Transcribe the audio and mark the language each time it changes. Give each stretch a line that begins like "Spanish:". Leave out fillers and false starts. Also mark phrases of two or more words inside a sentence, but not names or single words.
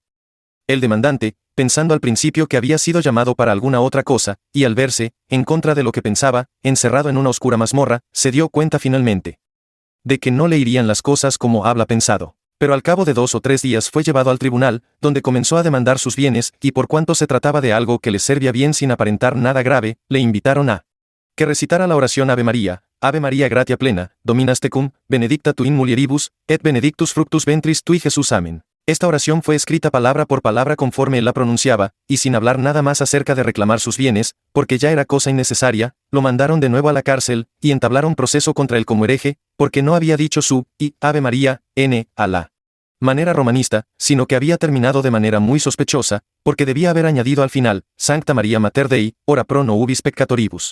Spanish: El demandante, pensando al principio que había sido llamado para alguna otra cosa, y al verse, en contra de lo que pensaba, encerrado en una oscura mazmorra, se dio cuenta finalmente de que no le irían las cosas como habla pensado. Pero al cabo de 2 o 3 días fue llevado al tribunal, donde comenzó a demandar sus bienes, y por cuanto se trataba de algo que le servía bien sin aparentar nada grave, le invitaron a que recitara la oración
Latin: Ave María gratia plena, Dominus tecum, benedicta tu in mulieribus, et benedictus fructus ventris tui Jesús.
Spanish: Amén. Esta oración fue escrita palabra por palabra conforme él la pronunciaba, y sin hablar nada más acerca de reclamar sus bienes, porque ya era cosa innecesaria, lo mandaron de nuevo a la cárcel, y entablaron proceso contra él como hereje, porque no había dicho su y Ave María, a la manera romanista, sino que había terminado de manera muy sospechosa, porque debía haber añadido al final,
Latin: Sancta Maria Mater Dei, ora pro nobis peccatoribus.